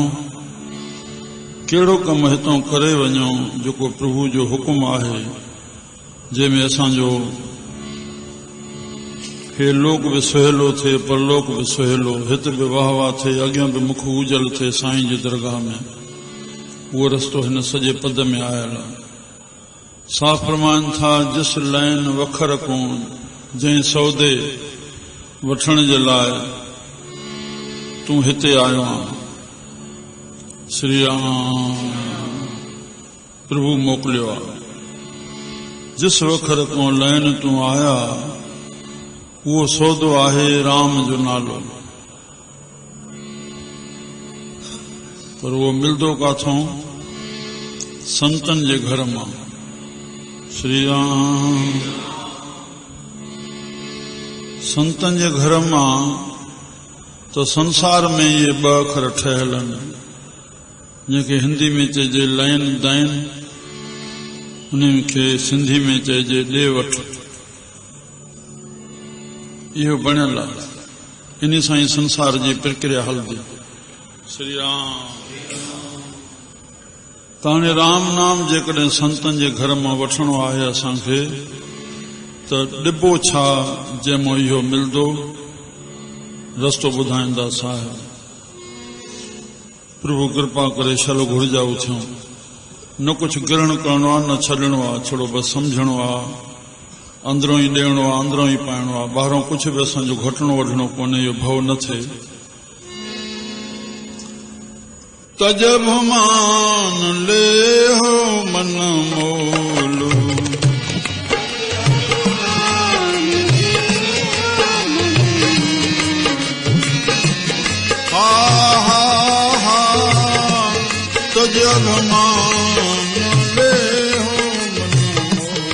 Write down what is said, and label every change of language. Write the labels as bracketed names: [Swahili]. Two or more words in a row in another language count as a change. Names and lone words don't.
[Sindhi] कहिड़ो कमु हितां करे वञूं जेको प्रभु जो हुकुम आहे, जंहिंमें असांजो हे लोक बि सुहेलो थिए परलोक बि सुहेलो, हिते बि वाह वाह थिए अॻियां बि मुख उजल थिए साईं जी दरगाह में। उहो रस्तो हिन सॼे पद में आयल आहे। साफ़ फरमाइनि था [Punjabi] जिस लैन वखर कोन, [Sindhi] जंहिं सौदे वठण जे लाइ तूं हिते आयो आहे। श्री राम प्रभु मोकिलियो आहे। [Punjabi] जिस वखर को लैन तूं आया, [Sindhi] उहो सौदो आहे राम जो नालो। पर उहो मिलंदो काथों? संतन जे घर मां। श्री राम संतन जे घर मां। तो संसार में ये ॿ अखर ठहियल आहिनि, जंहिंखे हिंदी में चइजे [Hindi] लैन दैन, [Sindhi] उन्हनि खे सिंधी में चइजे ॾे वठ। इहो बणियल आहे, इन सां ई संसार जी प्रक्रिया हलंदी। श्री राम ताणे राम नाम जेकॾहिं संतन जे घर मां वठणो आहे असांखे, त ॾिबो छा जंहिंमां इहो मिलंदो? रस्तो ॿुधाईंदा साहिब। प्रभु कृपा करे शल घुर्जा उथियूं। न कुझु ग्रहण करणो आहे, न छॾणो आहे, छड़ो बसि सम्झणो आहे। अंदरों ई ॾियणो आहे, अंदरों ई पाइणो आहे, ॿाहिरों कुझु बि असांजो घटणो वठणो कोन्हे। इहो भउ न थिए। तजब मान ले हो मन मोलू, हा हा हा तजब मान ले हो मन मोलू।